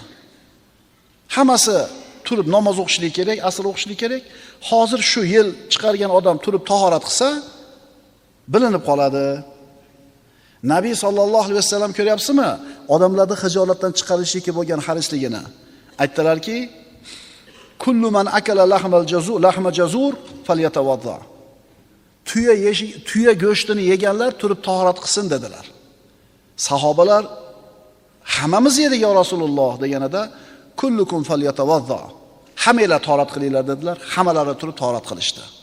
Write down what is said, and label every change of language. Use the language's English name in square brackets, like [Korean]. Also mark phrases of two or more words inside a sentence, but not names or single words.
[Uzbek] Hammasi turib namoz o'qishlik kerak, asr o'qishlik kerak. Hozir shu yel chiqargan odam turib tahorat qilsa, bilinib qoladi. Nabiy [Arabic] صلى الله عليه وسلم [Uzbek] ko'ryapsizmi? Odamlarni xijolatdan chiqarishlikka bo'lgan harisligini. Aytdilarki: [Arabic] "كل من أكل لحم جزور فليتوضأ." [Uzbek] Tuya go'shtini yeganlar turib tahorat qilsin dedilar. Sahobalar hammamiz yedik [Arabic] يا رسول الله [Uzbek] deganida [Arabic] كلكم فليتوضأ. [Uzbek] Hammanglar tahorat qilinglar dedilar. Hammalari turib tahorat qilishdi.